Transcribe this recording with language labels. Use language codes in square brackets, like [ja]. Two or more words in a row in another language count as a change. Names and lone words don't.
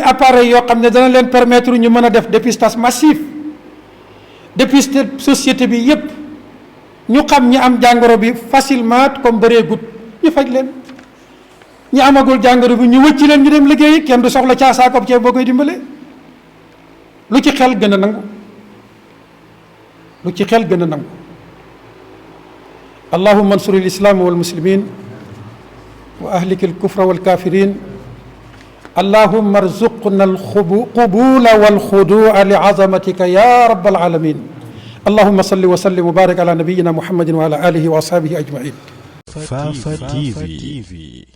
[wo] appareil yoo xam ne dana leen permettre ñu mën a def [fr] dépistage massif [wo] dépister société bi yépp ñu xam ñi am jàngoro bi [fr] facilement comme [wo] bëree gut ñu faj leen ñi amagul jàngoro bi ñu wëcci leen ñu dem liggéeyi kenn du soxla caasaakob ceeb boo koy dimbale lu ci xel gën a nangu lu ci xel gën a nangu [ar] اللهم انصر الإسلام والمسلمين وأهلك الكفرة والكافرين اللهم ارزقنا القبول والخضوع لعظمتك يا رب العالمين اللهم صل وسلم وبارك على نبينا محمد وعلى آله وأصحابه أجمعين. [wo] Fafa TV.